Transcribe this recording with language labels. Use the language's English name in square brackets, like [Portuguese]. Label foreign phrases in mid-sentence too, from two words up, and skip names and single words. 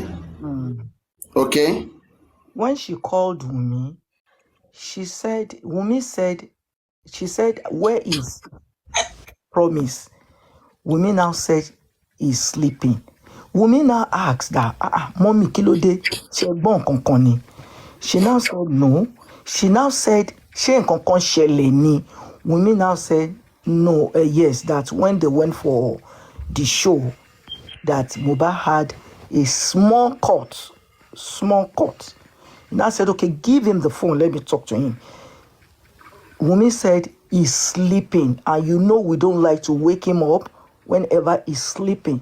[English] Okay. When she called Wumi, she said, where is Promise? Wumi now said he's sleeping. Wumi now asked that, Mommy, [Yoruba] kilode, shegbon konkoni. [English] She now said no. She now said, [Yoruba] she konkon shele ni. [English] Wumi now said, no, yes, that when they went for the show, that Mohbad had a small cut. Now said, okay, give him the phone, let me talk to him. Wumi said he's sleeping, and you know we don't like to wake him up whenever he's sleeping.